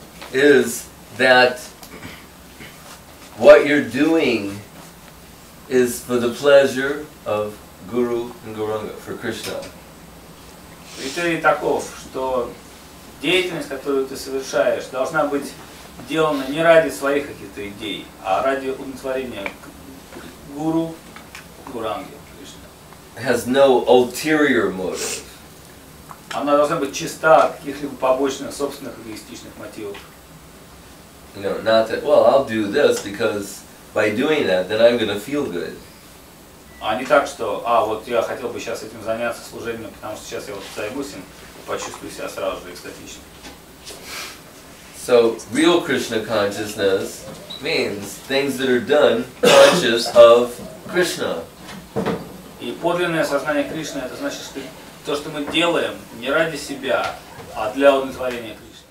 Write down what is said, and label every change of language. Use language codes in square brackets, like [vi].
[en] Is that what you're doing is for the pleasure of Guru and Gauranga, for Krishna. [ru] Критерий таков, что деятельность, которую ты совершаешь, должна быть сделана не ради своих каких-то идей, а ради удовлетворения Гуру, Гуранги, Кришны. [en] Has no ulterior motive. [ru] Она должна быть чиста от каких-либо побочных, собственных эгоистичных мотивов. [en] You know, not that, well, I'll do this because by doing that, then I'm going to feel good. [ru] А не так, что, вот я хотел бы сейчас этим заняться служением, потому что сейчас я вот займусь им, почувствую себя сразу же экстатично. [en] So, real Krishna consciousness means things that are done conscious of Krishna. [ru] И подлинное сознание Кришны, это значит, что то, что мы делаем, не ради себя, а для удовлетворения Кришны.